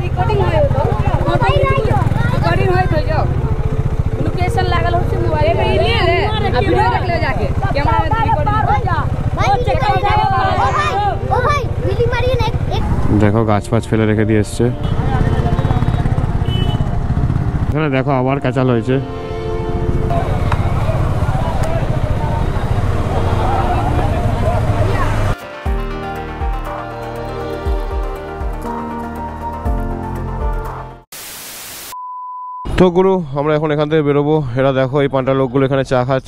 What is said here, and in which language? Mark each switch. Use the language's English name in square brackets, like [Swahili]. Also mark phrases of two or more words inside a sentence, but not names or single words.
[Bhojpuri] रिकॉर्डिंग होय तो रिकॉर्डिंग होय तो जो लोकेशन लागल हो से मोबाइल में ही लिए रे अब वीडियो रख ले जाके कैमरा में रिकॉर्डिंग हो जा भाई चेक कर ओ भाई व्हीलिंग मारिए ना एक [Bangla] देखो গাছ পাছ ফেলে রেখে দিয়ে এসছে এখানে দেখো আবার কাঁচাল হয়েছে তো গুরু আমরা এখন এখান থেকে বেরোবো এরা দেখো এই পান্ডা লোকগুলো এখানে চা খাচ্ছে